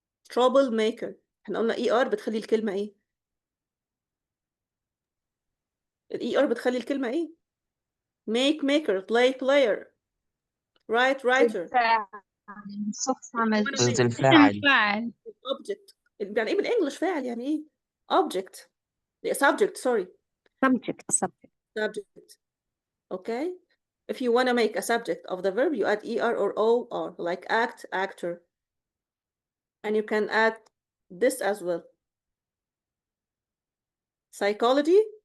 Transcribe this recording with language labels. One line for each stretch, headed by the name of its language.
English: troublemaker.
Arabic: احنا قلنا ER بتخلي الكلمة ايه؟ ER بتخلي الكلمة ايه؟
English: make maker, play player, write writer.
Arabic: شخص عمل ضد شيء. الفاعل. فاعل.
English: object.
Arabic: يعني ايه بالانجلش فاعل؟ يعني ايه؟ object.
English: subject, sorry. Subject. Okay? If you want to make a subject of the verb, you add ER or OR, like act, actor. And you can add this as well. Psychology?